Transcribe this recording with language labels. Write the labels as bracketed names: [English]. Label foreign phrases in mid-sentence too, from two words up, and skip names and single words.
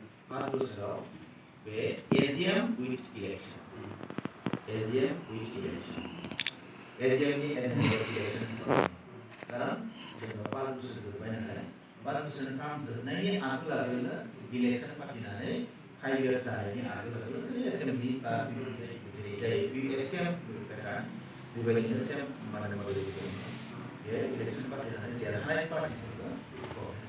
[English] First booster where AGM with election. AGM with election. [Bodo] AGM ni election karan पाँच बोसोर जोब्बाय नालाय 5 बोसोरनि टार्म जोबनायनि आगोल आगोलनो इलेक्शन फाथिनानै 5 years जानायनि आगोल आगोल एसेम्बलि बा जाय एसेम बेबायदिनो सेम माने मदद बे इलेक्शन फाथिनानै देरहानाय पार्टिफोरखौ